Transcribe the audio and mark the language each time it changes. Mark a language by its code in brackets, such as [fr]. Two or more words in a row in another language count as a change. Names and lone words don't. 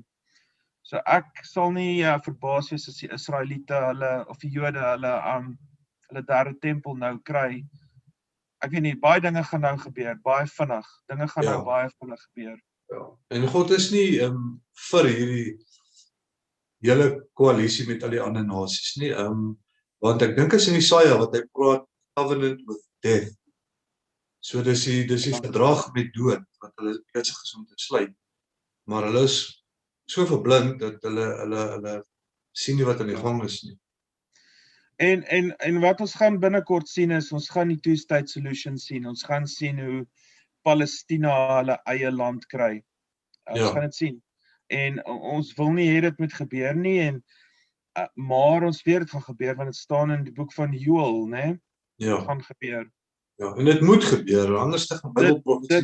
[af] So ek sal nie verbaas wees as die Israeliete, of die Jode, hulle derde tempel nou kry. Ek weet nie, baie dinge gaan nou gebeur, baie vinnig. Dinge gaan nou baie vinnig gebeur. Ja. En God is nie vir hierdie hele koalisie met al die ander nasies nie. Want ek dink is in Jesaja wat hy praat, [en] covenant with death. [af] So dis die verdrag met dood wat hulle besig is om te sluit. Maar hulle is so verblind dat hulle sien nie wat aan die gang is nie. En wat ons gaan binnekort sien is, ons gaan die [en] two-state solution [af] sien. Ons gaan sien hoe Palestina hulle eie land kry. Ons gaan dit sien. En ons wil nie hê dit moet gebeur nie, maar ons weet dit gaan gebeur, want dit staan in die boek van Joel, né? Ja. Dit gaan gebeur. Ja, en dit moet gebeur, anders te gaan Bybelprofesie.